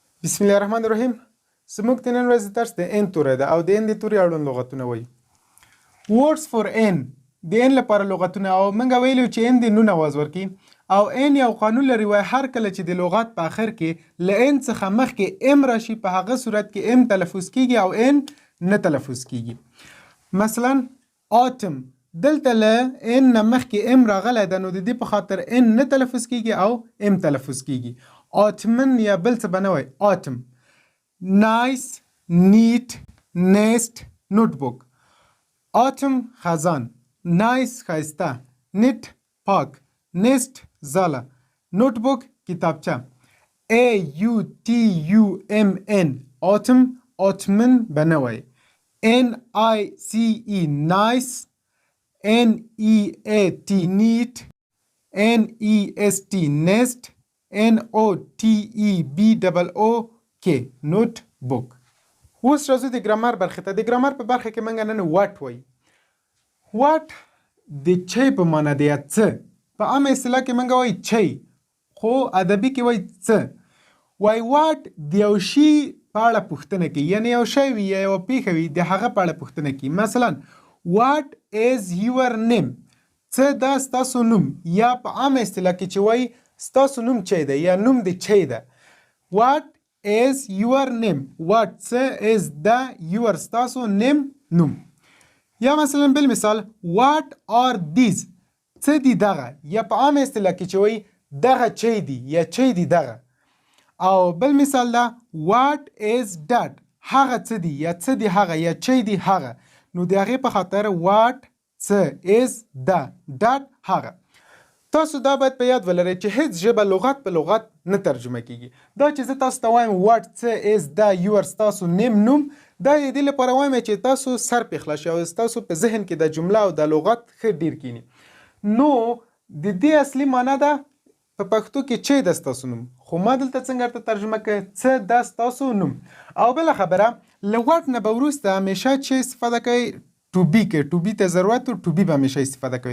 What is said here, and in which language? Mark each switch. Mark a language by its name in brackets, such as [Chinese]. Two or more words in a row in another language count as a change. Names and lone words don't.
[Arabic] بسم الله الرحمن الرحیم. [Pashto] زموږ د نن ورځې درس د ان توری ده او د ان د توري اړوند لغتونه وایي. [English] words for n [Pashto] د ان لپاره لغتونه او موږ ویلو چې ان د نون اواز ورکي او ان یو قانون لري وای هر کله چې د لغت په اخر کې ل ان څخه مخکې ام راشي په هغه صورت کې ام تلفظ کیږي او ان نه تلفظ کیږي. مثلا autumn دلته ل ان نه مخکې ام راغلی ده نو د دې په خاطر ان نه تلفظ کیږي او ام تلفظ کیږي. autumn یا بل څه به نه وای autumn. [English] nice neat nest notebook. [Pashto] autumn خزان، nice ښایسته، neat پاک، nest ځاله، notebook کتابچه. autumn autumn autumn به نه وای. [English] nice nice، neat neat، nest nest، notebook notebook. [Pashto] اوس راځو د ګرامر برخې ته. د ګرامر په برخه کې موږ نن واټ وایي. واټ د چی په معنا دی یا څه. په عامه اصطلاح کې موږ وایي چی، خو ادبي کې وایي څه. وای واټ د یو شي په اړه پوښتنه کوي، یعنی یو شی وي یا یو پیښه وي د هغه په اړه پوښتنه کوي. [English] مثلا what is your name؟ [Pashto] څه دا ستاسو نوم، یا په عامه اصطلاح کې چې وایي ستاسو نوم چی دی یا نوم د چی ده. [English] what is your name؟ what څه is the your ستاسو name نوم. [Pashto] یا مثلا بل مثال [English] what are these؟ [Pashto] څه دی دغه، یا په عامه اصطلاح کې چې وایي دغه چی دی یا چی دی دغه. او بل مثال ده [English] what is that؟ [Pashto] هغه څه دی یا څه دی هغه یا چی دی هغه. نو د هغې په خاطر what څه [English] is the that [Pashto] هغه. تاسو دا باید په یاد ولرئ چې هیڅ ژبه لغت په لغت نه ترجمه کیږي. دا چې زه تاسو ته وایم what څه [English] is the your [Pashto] ستاسو نیم نوم، دا یې دې لپاره وایم چې تاسو سر پې خلاص شي او ستاسو په ذهن کې د جمله او د لغت ښه ډیر کینی. نو د دې اصلي معنا ده په پښتو کې چې د ستاسو نوم، خو ما دلته څنګه ته ترجمه کړ څه د ستاسو نوم. او بل خبره له what نه به وروسته همیشه چې استفاده کوي [English] to be [Pashto] کې [English] to be [Pashto] ته ضرورت او [English] to be [Pashto] به همیشه استفاده کوي.